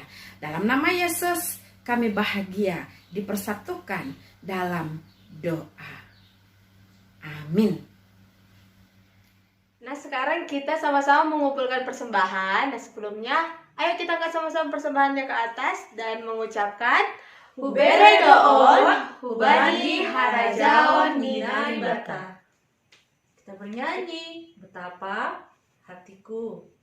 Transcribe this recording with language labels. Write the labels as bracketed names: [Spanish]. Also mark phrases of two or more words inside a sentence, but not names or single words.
[Indonesian] Dalam nama Yesus kami bahagia dipersatukan dalam doa. Amin. Nah, sekarang kita sama-sama mengumpulkan persembahan. Nah, sebelumnya ayo kita angkat sama-sama persembahannya ke atas dan mengucapkan [Batak Simalungun] Hubere doon, hubani harajaon ninai bata. [Indonesian] Kita bernyanyi betapa hatiku.